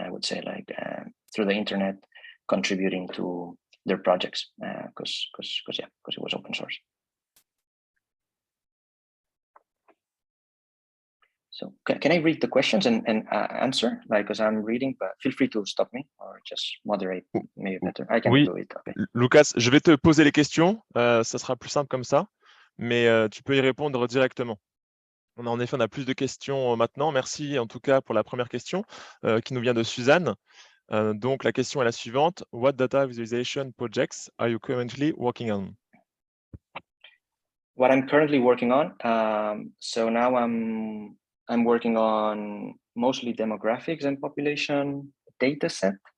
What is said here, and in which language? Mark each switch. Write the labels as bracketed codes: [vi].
[en] I would say like through the internet, contributing to their projects because it was open source. So can I read the questions and answer? Like, because I'm reading, but feel free to stop me or just moderate. Maybe better. I can [fr] Oui, [en] do it. Okay. [fr] Lucas, je vais te poser les questions. Ça sera plus simple comme ça, mais tu peux y répondre directement. En effet, on a plus de questions maintenant. Merci en tout cas pour la première question qui nous vient de Suzanne. Donc, la question est la suivante. [en] What data visualization projects are you currently working on? What I'm currently working on. So now I'm working on mostly demographics and population datasets.